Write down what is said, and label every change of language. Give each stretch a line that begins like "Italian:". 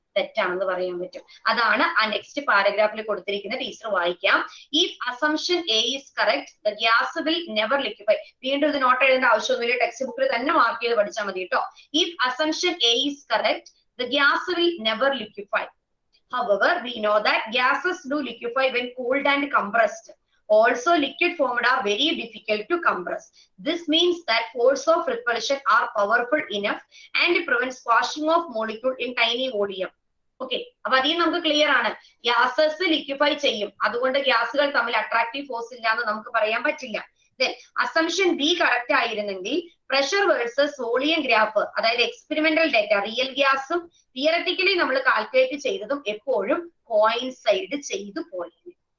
Malayalam: തെറ്റാണെന്ന് പറയാൻ പറ്റും. അതാണ് ആ നെക്സ്റ്റ് പാരഗ്രാഫിൽ കൊടുത്തിരിക്കുന്ന. ടീച്ചർ വായിക്കാം.
English: If assumption A is correct the gas will never liquefy.
Malayalam: വീണ്ടും ഇത് നോട്ട് എഴുതേണ്ട ആവശ്യമൊന്നുമില്ല, ടെക്സ്റ്റ് ബുക്കിൽ തന്നെ മാർക്ക് ചെയ്ത് പഠിച്ചാൽ മതി കേട്ടോ.
English: If assumption A is correct the gas will never liquefy. However, we know that gases do liquefy when cooled and compressed. Also, liquid formed are very difficult to compress. This means that force of repulsion are powerful enough and prevent squashing of molecule in tiny volume.
Malayalam: Okay, അപ്പൊ അതിൽ നമുക്ക് clear ആണ്. Gases liquefy ചെയ്യും, അതുകൊണ്ട് ഗ്യാസുകൾ തമ്മിൽ attractive force ഇല്ല എന്ന് നമുക്ക് പറയാൻ പറ്റില്ല. Then assumption B കറക്റ്റ് ആയിരുന്നെങ്കിൽ പ്രഷർ വേഴ്സസ് വോളിയം ഗ്രാഫ്, അതായത് എക്സ്പെരിമെന്റൽ ഡേറ്റ റിയൽ ഗ്യാസും തിയററ്റിക്കലി നമ്മൾ കാൽക്കുലേറ്റ് ചെയ്തതും എപ്പോഴും കോയിൻസൈഡ് ചെയ്തു പോയിരുന്നു.